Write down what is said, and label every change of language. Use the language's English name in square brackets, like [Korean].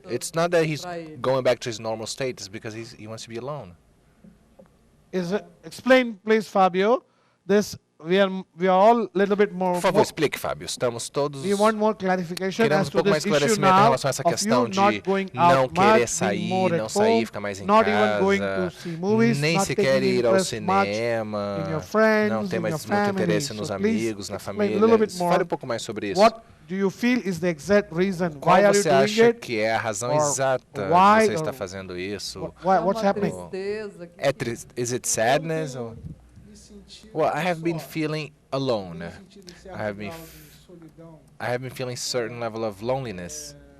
[English] It's not that he's going back to his normal state, it's because he wants to be alone. Explain, please, Fabio. We are all a little bit more. [Portuguese] Por favor, explique, Fábio. Estamos todos queremos um pouco mais esclarecimento em relação a essa questão de não querer sair, não sair, ficar mais em casa, nem sequer ir ao cinema, não ter mais muito interesse nos amigos, na família. Fale um pouco mais sobre isso. Qual você acha que é a razão exata de você estar fazendo isso? [English] What's happening? Is it sadness? Well, I have been feeling alone. I have been feeling a certain level of loneliness.